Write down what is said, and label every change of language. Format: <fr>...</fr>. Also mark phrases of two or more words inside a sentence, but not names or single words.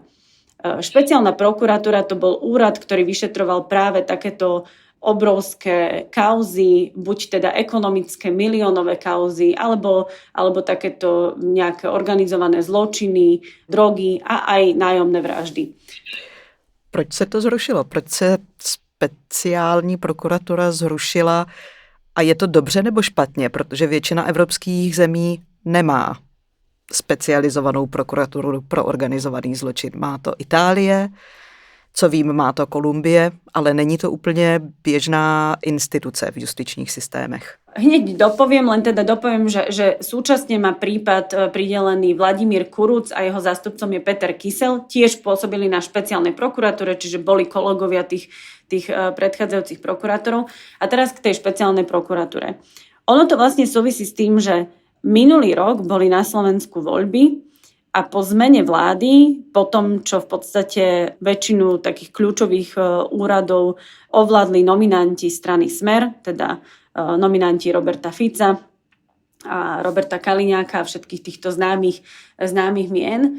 <sk>Špeciálna prokuratúra to bol úrad, ktorý vyšetroval práve takéto obrovské kauzy, buď teda ekonomické miliónové kauzy, alebo takéto nejaké organizované zločiny, drogy a aj nájomné vraždy.</sk> <cs>Proč se to zrušilo? Proč se speciální prokuratura zrušila a je to dobře nebo špatně? Protože většina evropských zemí nemá specializovanou prokuraturu pro organizovaný zločin. Má to Itálie, co vím, má to Kolumbie, ale není to úplně běžná instituce v justičních systémech.</cs> <sk>Hneď dopoviem, že súčasne má prípad pridelený Vladimír Kuruc a jeho zástupcom je Peter Kysel. Tiež pôsobili na špeciálnej prokuratúre, čiže boli kolegovia tých predchádzajúcich prokurátorov. A teraz k tej špeciálnej prokuratúre. Ono to vlastne súvisí s tým, že minulý rok boli na Slovensku voľby a po zmene vlády, po tom, čo v podstate väčšinu takých kľúčových úradov ovládli nominanti strany Smer, teda nominanti Roberta Fica a Roberta Kaliňáka a všetkých týchto známych mien.</sk>